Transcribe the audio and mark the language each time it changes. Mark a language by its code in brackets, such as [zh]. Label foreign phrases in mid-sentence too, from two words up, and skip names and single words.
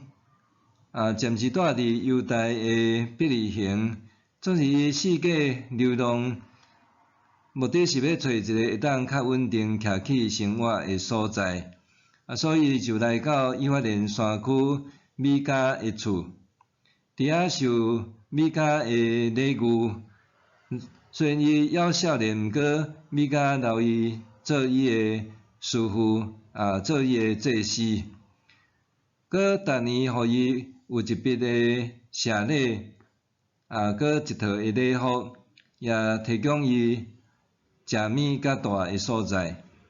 [nan] 暂时住伫犹大的伯利恒，总是伊四界流浪，目的是要找一个会当较稳定徛起生活的所在，所以就来到以法莲山区米迦的厝，伫遐受米迦的礼遇。虽然伊还少年，毋过米迦留伊做伊的师傅，做伊的祭司，佮逐年互伊有一笔的谢礼，佮一套的礼服，也提供伊食米较大的所在。